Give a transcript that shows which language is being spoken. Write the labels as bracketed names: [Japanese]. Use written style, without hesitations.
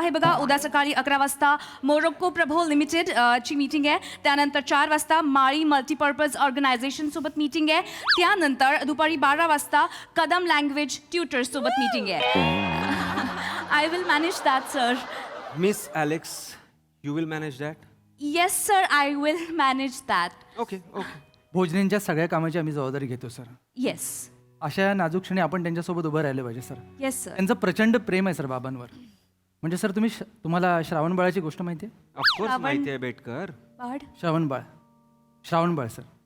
[Marathi] हे बघा, उद्या सकाळी 11 वाजता मोरोक्को प्रभो लिमिटेड ची मीटिंग आहे. त्यानंतर 4 वाजता माळी मल्टीपर्पज ऑर्गनायझेशन सोबत मीटिंग आहे. त्यानंतर दुपारी 12 वाजता कदम लँग्वेज ट्युटर्स सोबत मीटिंग आहे. [English] I will manage that, sir. Miss Alex, you will manage that? Yes, sir. I will manage that. Okay, okay. [Marathi] भोजनेंच्या सगळ्या कामाची आम्ही जबाबदारी घेतो सर. [English] Yes. [Marathi] अशा नाजूक क्षणी आपण त्यांच्यासोबत उभं राहिले पाहिजे सर. [English] Yes, sir. [Marathi] त्यांचं प्रचंड प्रेम आहे सर बाबांवर. म्हणजे सर तुम्हाला श्रावण बाळाची गोष्ट माहिती आहे? [English] Of course [Marathi] माहिती आहे बेटकर. Bard. श्रावण बाळ सर.